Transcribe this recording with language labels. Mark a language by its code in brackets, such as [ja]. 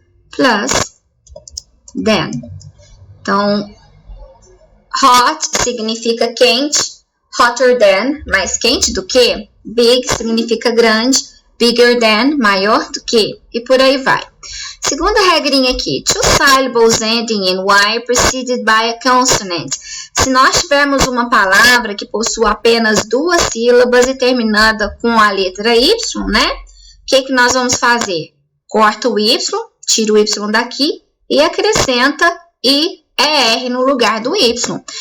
[en] Plus than. [pt] Então, hot significa quente. Hotter than, mais quente do que. Big significa grande. Bigger than, maior do que. E por aí vai. Segunda regrinha aqui. [en] Two syllables ending in Y preceded by a consonant. [pt] Se nós tivermos uma palavra que possua apenas duas sílabas e terminada com a letra Y, né? O que nós vamos fazer? Corta o Y, tira o Y daqui e acrescenta IER no lugar do Y.